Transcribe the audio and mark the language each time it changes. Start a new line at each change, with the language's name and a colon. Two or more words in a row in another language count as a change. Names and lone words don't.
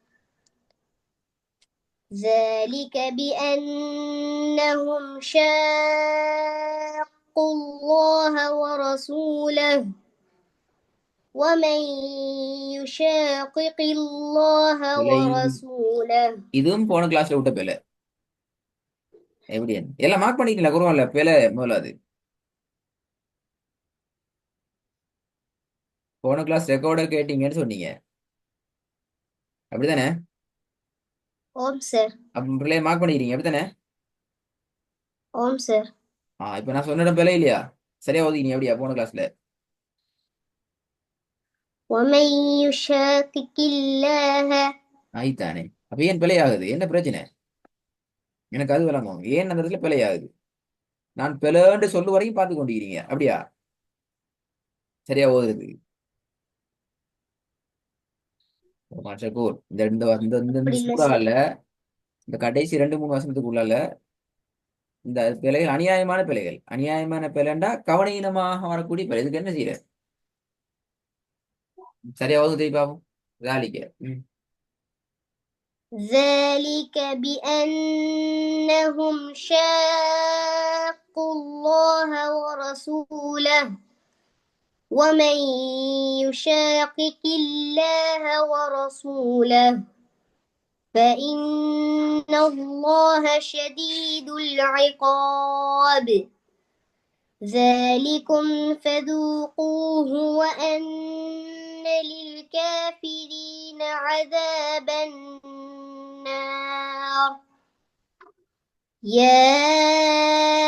Arabic: ذلك بأنهم شاقوا الله ورسوله ومن يشاقق الله
Tamil: பிழை.
Arabic: ورسوله.
Tamil: இதுவும் போன கிளாஸ்ல விட்ட பிழை. எப்படி எல்லாம் மார்க் பண்ணிட்டீங்களா? குருவான்ல பிழை முதல்ல அது. போன கிளாஸ் ரெக்கார்டர் கேட்டீங்கன்னு சொன்னீங்க, அப்படித்தானே? ஓம் சார். அப்ப பிள்ளைய மார்க் பண்ணிக்கிறீங்க, அப்படித்தானே? ஓம் சார். இப்ப நான் சொன்ன பிழை இல்லையா? சரியா ஓதிக்கிறீங்க அப்படியா போன கிளாஸ்ல?
Arabic: ومن يشاقق الله.
Tamil: ஆயித்தானே. அப்ப ஏன் பிழை ஆகுது? என்ன பிரச்சனை? எனக்கு அது விளங்கும். ஏன் அந்த இடத்துல பிழை ஆகுது? நான் பிழைன்னு சொல்லு வரைக்கும் பார்த்து கொண்டிருக்கிறீங்க, அப்படியா? சரியா ஓதுறது. ஷக்கூர், இந்த இந்த இந்த இந்த இந்த அப்படி இல்லை சார். சூறால இந்த கடைசி 2 3 வசனத்துக்குள்ளால இந்த பிழைகள் அநியாயமான பிழைகள். அநியாயமான பிழைண்டா கவனீனமாக வரக்கூடிய பிழை. இதுக்கு என்ன செய்யற? சரியா ஓதுதை பாபு. வேலைக்கு
Arabic: ذلك بأنهم شاقوا الله ورسوله ومن يشاقق الله ورسوله فإن الله شديد العقاب ذلكم فذوقوه وأن للكافرين عذاب النار يا